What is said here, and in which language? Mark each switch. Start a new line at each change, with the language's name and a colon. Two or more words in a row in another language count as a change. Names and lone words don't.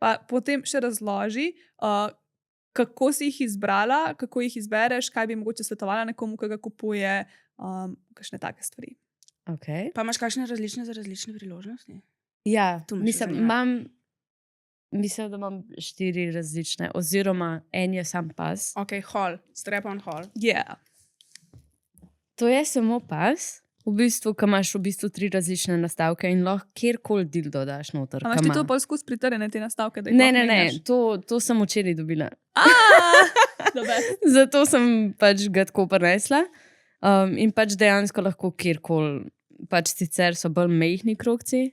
Slovenian: Pa potem še razloži, kako si jih izbrala, kako jih izbereš, kaj bi mogoče svetovala nekomu, ki ga kupuje, kakšne take stvari. Okay. Pa imaš kakšne različne za različne priložnosti? Ja, To me še zanima. mislim, da imam 4 različne, oziroma en je sam pas. Ok, hall, strep-on hall. Yeah. To je samo pas, v bistvu, ki imaš v bistvu 3 različne nastavke in lahko kjerkoli dildo daš noter. A imaš ke ti ima. to pol skozi pritrjene te nastavke? Da jih Ne, lahko ne, ne, menjaš? to sem včeraj dobila. Dober. Zato sem pač ga tako prinesla. In pač dejansko lahko kjerkoli, pač sicer so bolj mehni krogci.